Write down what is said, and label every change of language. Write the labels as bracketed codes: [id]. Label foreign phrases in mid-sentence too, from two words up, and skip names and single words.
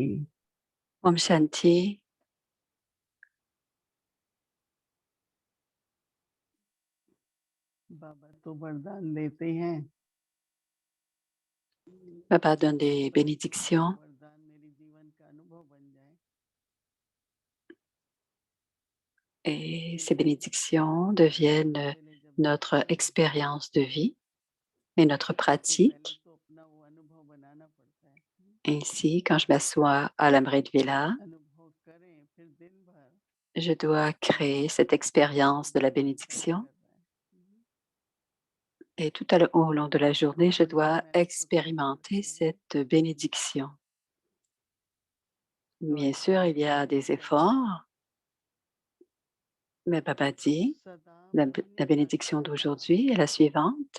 [hi] ओम शान्ति, बाबा तो वरदान देते हैं, [fr] Baba donne des bénédictions [hi] वरदान मेरे जीवन का अनुभव बन जाए। [fr] et ces bénédictions deviennent notre expérience de vie et notre [hi] तो पहले [fr] pratique. [hi] तो अपना वो अनुभव बनाना पड़ता है। [fr] Ainsi, quand je m'assois à l'Amrit Vela, [hi] अनुभव करें, फिर दिन भर [fr] je dois créer cette expérience de la bénédiction et tout au long de la journée, je dois expérimenter cette bénédiction. Bien sûr, il y a des efforts, mais Baba dit, la bénédiction d'aujourd'hui est la suivante.